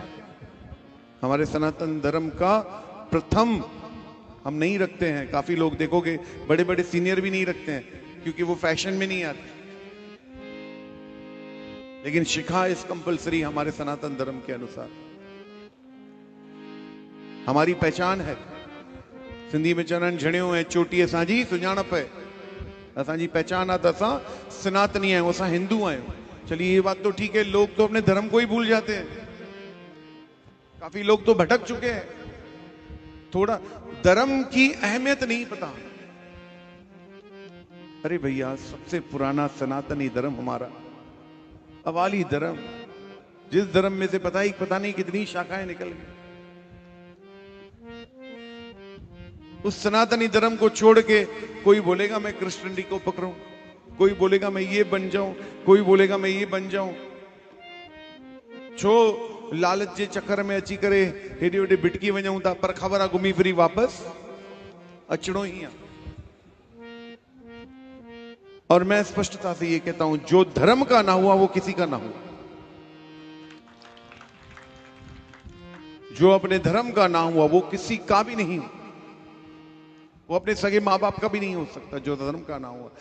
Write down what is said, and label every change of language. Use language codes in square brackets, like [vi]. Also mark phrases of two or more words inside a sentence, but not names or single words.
[hi] हमारे सनातन धर्म का प्रथम हम नहीं रखते हैं। काफी लोग देखोगे बड़े बड़े सीनियर भी नहीं रखते हैं क्योंकि वो फैशन में नहीं आते, लेकिन शिखा [en] is compulsory [hi] हमारे सनातन धर्म के अनुसार। हमारी पहचान है, [sd] सिंधी में चवंदा आहिनि झणियो ऐं चोटी असांजी सुञाणप है। असांजी पहचान आहे त असां सनातनी आहियूं, असां हिंदू आहियूं। [hi] चलिए ये बात तो ठीक है, लोग तो अपने धर्म को ही भूल जाते हैं। काफी लोग तो भटक चुके हैं, थोड़ा धर्म की अहमियत नहीं पता। अरे भैया, सबसे पुराना सनातनी धर्म हमारा अवाली धर्म, जिस धर्म में से पता नहीं कितनी शाखाएं निकल गई, उस सनातनी धर्म को छोड़ के कोई बोलेगा मैं क्रिश्चियनिटी को पकड़ूं, कोई बोलेगा मैं ये बन जाऊं, कोई बोलेगा मैं ये बन जाऊं। [sd] छो लालच जे चक्कर में अची करे हेॾे होॾे भिटकी वञूं था, पर ख़बर आहे घुमी फिरी वापस अचणो ही आहे। [hi] और मैं स्पष्टता से ये कहता हूं, जो धर्म का ना हुआ वो किसी का ना हुआ। जो अपने धर्म का ना हुआ वो किसी का भी नहीं, वो अपने सगे माँ बाप का भी नहीं हो सकता, जो धर्म का ना हुआ।